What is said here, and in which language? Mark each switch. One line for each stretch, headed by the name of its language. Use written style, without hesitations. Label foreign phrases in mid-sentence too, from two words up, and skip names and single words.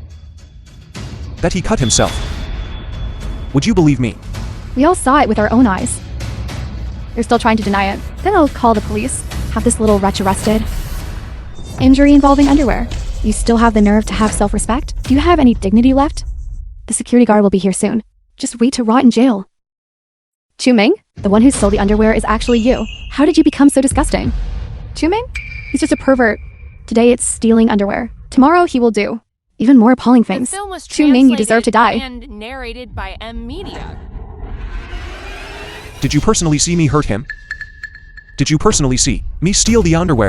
English: That he cut himself. Would you believe me? We all saw it with our own eyes. You're still trying to deny it. Then I'll call the police. Have this little wretch arrested. Injury involving underwear. You still have the nerve to have self-respect? Do you have any dignity left? The security guard will be here soon. Just wait to rot in jail. Chu Ming, the one who stole the underwear is actually you. How did you become so disgusting? Chu Ming? He's just a pervert. Today it's stealing underwear. Tomorrow he will do even more appalling things. Chu Ming, you deserve to die. And narrated by M Media. Did you personally see me hurt him? Did you personally see me steal the underwear?